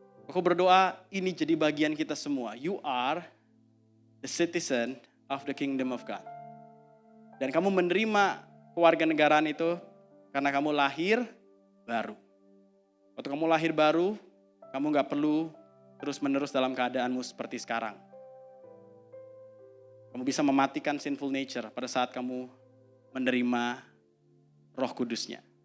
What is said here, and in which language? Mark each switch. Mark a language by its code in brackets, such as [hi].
[id] Aku berdoa ini jadi bagian kita semua. [en] You are the citizen of the kingdom of God. [id] Dan kamu menerima kewarganegaraan itu karena kamu lahir baru. Waktu kamu lahir baru, kamu gak perlu terus-menerus dalam keadaanmu seperti sekarang. Kamu bisa mematikan sinful nature pada saat kamu menerima Roh Kudusnya.